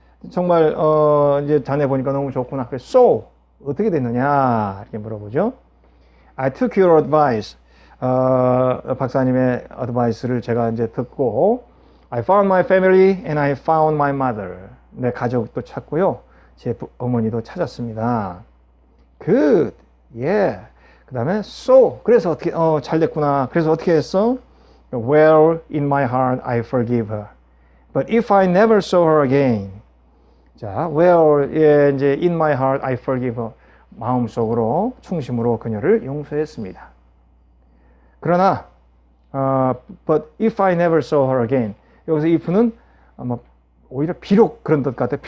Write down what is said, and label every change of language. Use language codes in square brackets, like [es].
[ko] 정말 이제 자네 보니까 너무 좋구나. 그래서 so 어떻게 됐느냐 이렇게 물어보죠. [en] I took your advice. [ko] 박사님의 advice를 제가 이제 듣고 [en] I found my family and I found my mother. [ko] 내 가족도 찾고요. 제 어머니도 찾았습니다. [en] Good. Yeah. [ko] 그다음에 [en] so. [ko] 그래서 어떻게 잘 됐구나. 그래서 어떻게 했어? [en] Well, in my heart I forgive her. But if I never saw her again. 자, well, 예, 이제 in my heart I forgive her. [ko] 마음속으로 충심으로 그녀를 용서했습니다. 그러나 [en] but if I never saw her again. [ko] 여기서 if는 아마 오히려 비록 그런 뜻 같아요.